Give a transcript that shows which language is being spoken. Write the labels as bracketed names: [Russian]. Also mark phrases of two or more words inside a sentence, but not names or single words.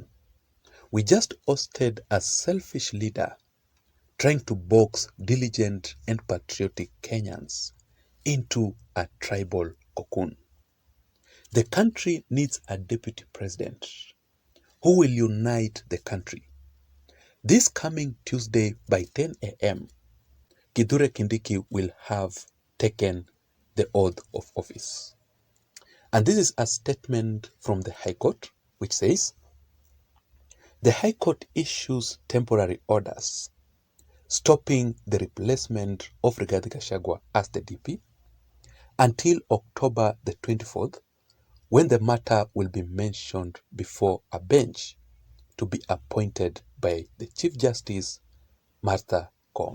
[English] We just hosted a selfish leader trying to box diligent and patriotic Kenyans into a tribal cocoon. The country needs a deputy president who will unite the country. This coming Tuesday by 10 a.m., Kithure Kindiki will have taken the oath of office. And this is a statement from the High Court, which says, the High Court issues temporary orders stopping the replacement of Rigathi Gachagua as the DP until October the 24th, when the matter will be mentioned before a bench to be appointed by the Chief Justice, Martha Koome.